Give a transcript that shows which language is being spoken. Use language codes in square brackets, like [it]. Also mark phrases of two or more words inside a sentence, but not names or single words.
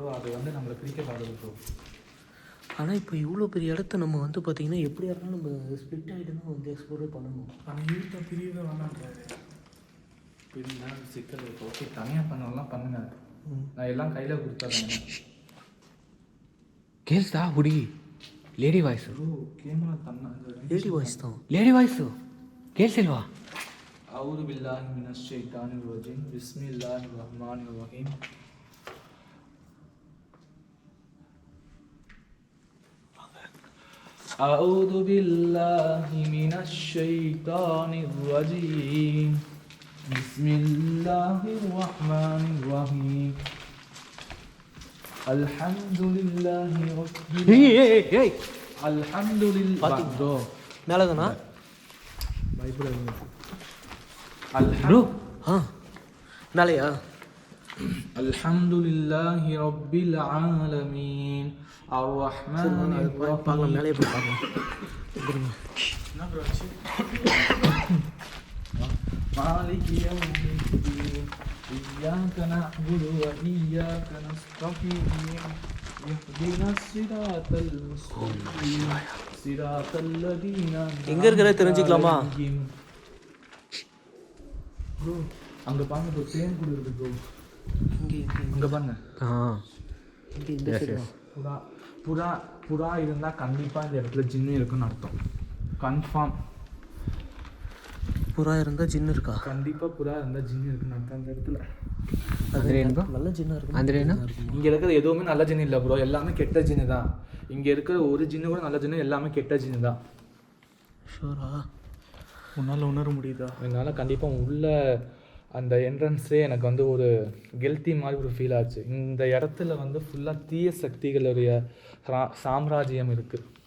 [ta] அது வந்து நம்மளை பிரிக்க பாடுது ப்ரோ. ஆனால் இப்போ இவ்வளோ பெரிய இடத்த நம்ம வந்து பார்த்திங்கன்னா எப்படியா இருந்தாலும் நம்ம ஸ்பிளிட் ஆகிட்டு தான் வந்து எக்ஸ்ப்ளோரே பண்ணணும். ஆனால் இருக்க பிரியவே வேணான்றாரு. பிரிந்தா சிக்கல் இருக்கு. ஓகே, தனியாக பண்ணலாம் பண்ணுங்க, நான் எல்லாம் கையில் கொடுத்தாங்க. [kn] ಕೇಳಿಸ್ತಾ ಹುಡುಗಿ? ಲೇಡಿ ವಾಯ್ಸು. [ta] ப்ரோ கேமரா தன்னா லேடி வாய்ஸ் தான். [kn] ಲೇಡಿ ವಾಯ್ಸು ಕೇಳಿಸಿಲ್ವಾ? [ar] أعوذ بالله من الشيطان الرجيم. بسم الله الرحمن الرحيم. أعوذ بالله من الشيطان الرجيم. بسم الله الرحمن الرحيم. الحمد لله رب العالمين. الحمد لله ப்ரோ [ta] மேலே தானா? பயப்படாதீங்க. ப்ரோ மேலேயா? [ar] الحمد لله رب العالمين الرحمن [ta] பார்க்கலாம், [ar] الرحيم. [ta] மேலே போய் பார்க்கலாம். [ar] مالك يوم الدين إياك نعبد وإياك نستعين اهدنا الصراط المستقيم صراط الذين [ta] எங்கே இருக்கிற தெரிஞ்சுக்கலாமா? ப்ரோ அங்கே பாருங்க ப்ரோ, தேன் கூட இருக்கு ப்ரோ. இங்கே அங்கே பாருங்க, இங்கே இந்த சைடு தான். புறா புறா புறா இருந்தால் கண்டிப்பாக இந்த இடத்துல ஜின்னு இருக்குன்னு அர்த்தம். கன்ஃபார்ம். புறா இருந்தால் ஜின்னு இருக்கா? கண்டிப்பாக புறா இருந்தால் ஜின்னு இருக்குன்னு அர்த்தம் அந்த இடத்துல. அது நல்ல ஜின்னா இருக்கும். [kn] ಅಂದ್ರೆ ಏನು? [ta] இங்கே இருக்கிற எதுவுமே நல்ல ஜின்னு இல்லை ப்ரோ, எல்லாமே கெட்ட ஜின்னு தான். இங்கே இருக்கிற ஒரு ஜின்னு கூட நல்ல ஜின்னு, எல்லாமே கெட்ட ஜின்னு தான். ஷூரா? உன்னால் உணர முடியுதா? என்னால் கண்டிப்பாக உள்ள அந்த என்ட்ரன்ஸே எனக்கு வந்து ஒரு கெல்த்தி மாதிரி ஒரு ஃபீல் ஆச்சு. இந்த இடத்துல வந்து ஃபுல்லாக தீய சக்திகளுடைய சாம்ராஜ்யம் இருக்குது.